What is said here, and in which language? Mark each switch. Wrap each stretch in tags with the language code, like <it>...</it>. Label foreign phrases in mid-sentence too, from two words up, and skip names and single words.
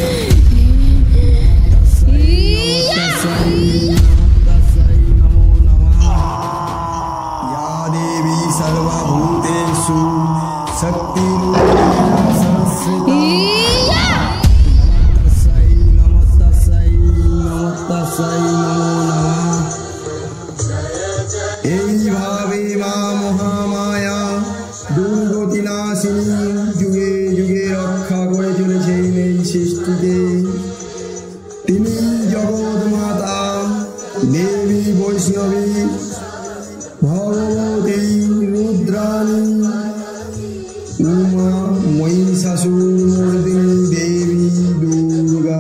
<sa>नमो नमः। या देवी सर्वभूतेषु शक्तिरूपेण संस्थिता, नमो तस्यै नमो नमः।</sa> <bn>এইভাবে মা মহামায়া দুর্গতি নাশিনী যুগে যুগে রক্ষা করে চলেছেন এই সৃষ্টিকে। তিনি জগৎ মাতা, দেবী বৈষ্ণবী, ভগবতী, রুদ্রাণী, উমা, মহিষাসুর মর্দিনী দেবী দুর্গা।</bn>